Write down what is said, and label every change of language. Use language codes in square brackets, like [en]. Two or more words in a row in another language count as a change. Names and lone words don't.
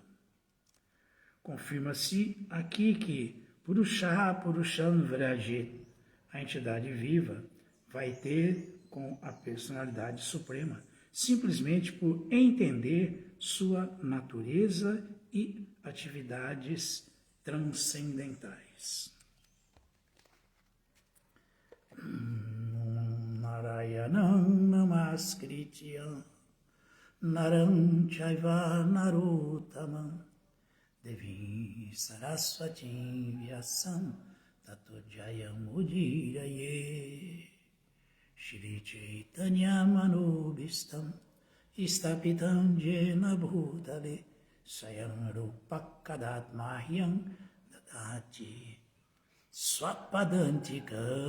[pt] Confirma-se aqui que [sa] Purusha Purushan Vrajet, [pt] a entidade viva, vai ter com a personalidade suprema, simplesmente por entender sua natureza e atividades transcendentais. [sa] Narayanam Namaskritya Naram Chaiva Narottamam Devim Saraswatim Vyasam Tato Jayam Udiraye Shri Chaitanya Manobhistam Istapitam Jena Bhutale Sayam Rupakadatmahyam Dadati Swapadantika.